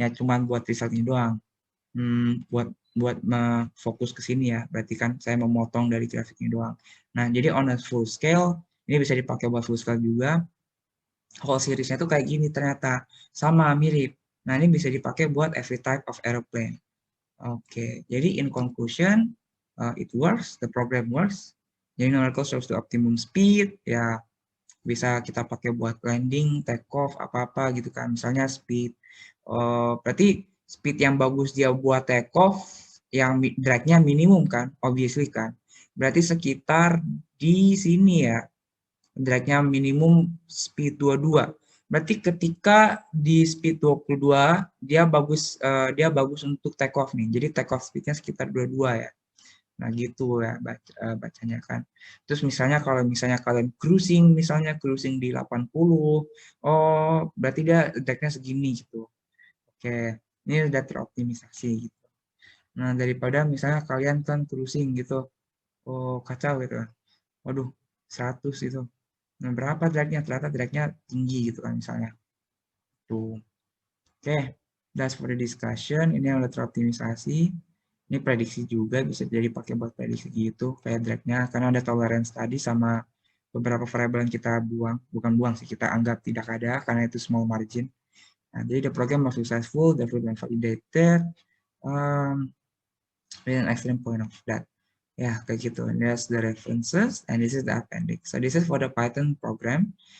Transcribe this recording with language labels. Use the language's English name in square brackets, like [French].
[Indonesian] Ya cuma buat result ini doang. Buat fokus ke sini ya, berarti kan saya memotong dari grafik ini doang. Nah, jadi [English] on a full scale, [Indonesian] ini bisa dipakai buat full scale juga. Whole seriesnya tuh kayak gini ternyata, sama, mirip. Nah, ini bisa dipakai buat [English] every type of aeroplane. Oke, jadi in conclusion, it works, the program works. [Indonesian] Jadi [English] numerical shows the optimum speed, [Indonesian] ya bisa kita pakai buat landing, take off, apa-apa gitu kan. Misalnya speed, berarti speed yang bagus dia buat take off, yang drag-nya minimum kan, obviously kan. Berarti sekitar di sini ya, drag-nya minimum speed 22. Berarti ketika di speed 22 dia bagus untuk take off nih. Jadi take off speed-nya sekitar 22 ya. Nah, gitu ya bacanya kan. Terus misalnya kalau misalnya kalian cruising di 80, oh berarti dia drag-nya segini gitu. Oke, ini udah teroptimisasi gitu. Nah, daripada misalnya kalian kan cruising gitu, oh kacau gitu. Waduh, 100 itu. Nah, berapa drag-nya? Ternyata drag-nya tinggi gitu kan misalnya. Tuh. [English] Oke, that's for the discussion. [Indonesian] Ini yang udah teroptimisasi. Ini prediksi juga bisa jadi pakai buat prediksi gitu kayak drag-nya karena ada tolerance tadi sama beberapa variabel yang kita bukan buang sih, kita anggap tidak ada karena itu small margin. Nah, jadi [English] the program was successful, the been validated, with an excellent point of that. [Indonesian] Ya, kayak gitu. [English] And there's the references and this is the appendix. So this is for the Python program.